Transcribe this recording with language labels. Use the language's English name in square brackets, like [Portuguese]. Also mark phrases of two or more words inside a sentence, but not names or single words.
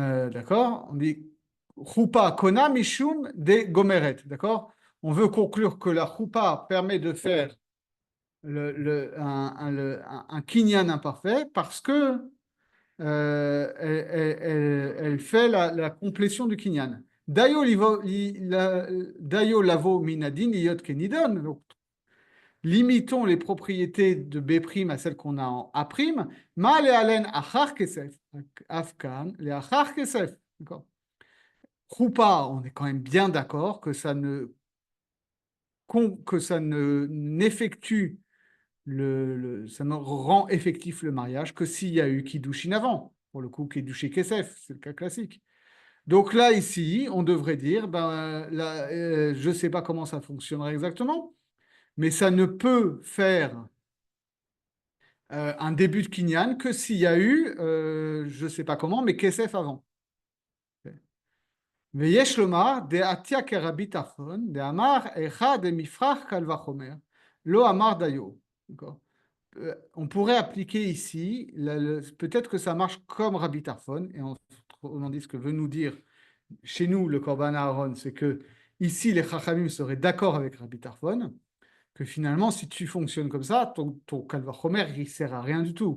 [French] On dit [Hebrew] חופה קונה משום דגומרת. [French] D'accord? On veut conclure que la choupa permet de faire un kinyan imparfait parce que elle fait la complétion du kinyan. [Hebrew] דיו לבא מן הדין להיות כנדון. [French] Donc, limitons les propriétés de B' à celles qu'on a en A'. [Hebrew] מה להלן אחר כסף. אף כאן אחר כסף. [French] D'accord. Choupa, on est quand même bien d'accord que ça n'effectue ça ne rend effectif le mariage que s'il y a eu Kiddushin avant. Pour le coup, [Hebrew] קידושין כסף, [French] c'est le cas classique. Donc là, ici, on devrait dire, je ne sais pas comment ça fonctionnerait exactement, mais ça ne peut faire un début de Kinyan que s'il y a eu, je ne sais pas comment, mais Kesef avant. [Hebrew] ויש לומר, דעתיה כרבי טרפון, דאמר אחד דמפרח קל וחומר, לא אמר דיו. [French] On pourrait appliquer ici, peut-être que ça marche comme Rabbi Tarfon, et on dit ce que veut nous dire chez nous le Korban Aaron, c'est que ici les Chachamim seraient d'accord avec Rabbi Tarfon, que finalement si tu fonctionnes comme ça, ton [Hebrew] קל וחומר [French] il ne sert à rien du tout.